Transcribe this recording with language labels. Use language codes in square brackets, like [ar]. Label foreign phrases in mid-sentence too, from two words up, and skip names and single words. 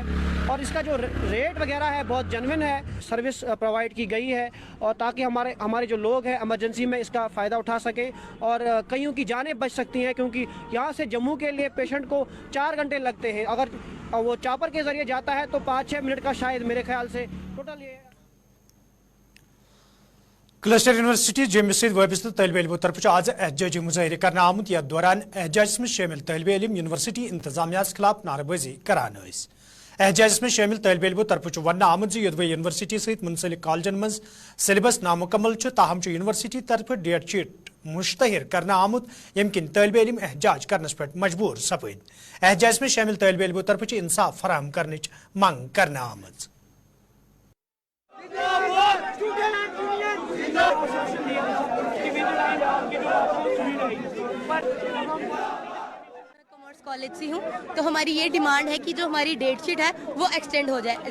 [hi] और इसका जो रेट वगैरह है बहुत जेन्युइन है, [en] service provide [hi] की गई है, और ताकि हमारे जो लोग हैं इमरजेंसी में इसका फ़ायदा उठा सकें, और कईयों की जानें बच सकती हैं, क्योंकि यहाँ से जम्मू के लिए पेशेंट को 4 घंटे लगते हैं, अगर वो चॉपर के ज़रिए जाता है तो 5-6 मिनट का शायद मेरे ख्याल से टोटल ये। [ks] क्लस्टर यूनिवर्सिटी जम्मू सत वाबस्त तलब इलमों तरफ आज एहजाजी मुजाहरे करना आमुत, यथ दौरान एहजाज में शामिल तलब इलम यूनिवर्सिटी इंतजामिया खिलाफ नारेबाजी करान। एहजाज में शामिल तलब इलमों तरफ वन आमुत योदवे यूनिवर्सिटी सहित मुंसलिक कॉलेजन मज सिलेबस नामुकम्मल, ताहम यूनिवर्सिटी तरफ [en] date sheet [ks] मुश्तहिर करना आमुत, यम किन तलब इलम एहजाज करनस पे मजबूर सपद। एहजाज में शामिल तलब इलमों तरफ इंसाफ फराहम करने मांग करना आमुत। [hi] जिंदाबाद कॉमर्स कॉलेज से हूँ, तो हमारी ये डिमांड है कि जो हमारी [en] date sheet [hi] है वो एक्सटेंड हो जाए।